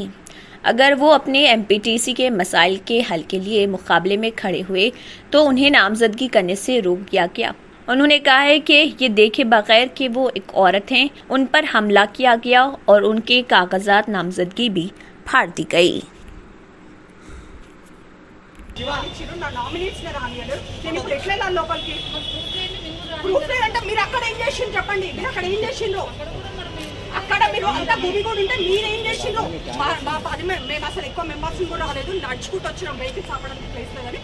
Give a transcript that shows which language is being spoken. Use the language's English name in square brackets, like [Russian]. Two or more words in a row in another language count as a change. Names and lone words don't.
[Urdu] اگر وہ اپنے MPTC کے مسائل کے حل کے لیے مقابلے میں کھڑے ہوئے تو انہیں نامزدگی کرنے سے روک دیا گیا. انہوں نے کہا ہے کہ یہ دیکھے بغیر کہ وہ ایک عورت ہیں ان پر حملہ کیا گیا اور ان کے کاغذات నమజద్గి بھی پھاڑ دی گئی. [Telugu] నా నామినేట్స్ రానియలేదు. నేను ఇప్పుడు ఎట్లా వెళ్ళాలి లోపలికి? ప్రూఫ్ లేదంటే మీరు అక్కడ ఏం చేసిండ్రు చెప్పండి. మీరు అక్కడ ఏం చేసిండ్రు? అక్కడ మీరు అంతా భూమి కూడా ఉంటే మీరేం చేసిండ్రు? మా 10 మేము అసలు ఎక్కువ మెంబర్స్ కూడా రాలేదు, నడుచుకుంటూ వచ్చినాం వెహికల్స్ ఆపడానికి ప్లేస్ లేదని.